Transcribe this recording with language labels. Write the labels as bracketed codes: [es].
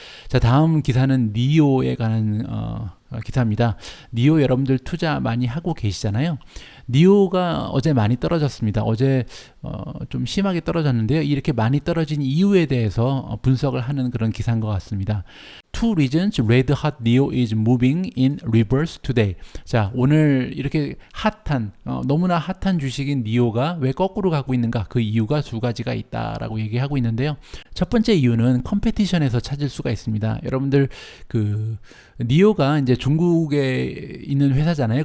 [ko] 자, 다음 기사는 니오에 관한 기사입니다. 니오 여러분들 투자 많이 하고 계시잖아요. 니오가 어제 많이 떨어졌습니다. 어제 좀 심하게 떨어졌는데요. 이렇게 많이 떨어진 이유에 대해서 분석을 하는 그런 기사인 것 같습니다. [en] Two reasons Red Hot Neo is moving in reverse today. [ko] 자, 오늘 이렇게 핫한 너무나 핫한 주식인 니오가 왜 거꾸로 가고 있는가? 그 이유가 두 가지가 있다라고 얘기하고 있는데요. 첫 번째 이유는 컴페티션에서 찾을 수가 있습니다. 여러분들 그 니오가 이제 중국에 있는 회사잖아요.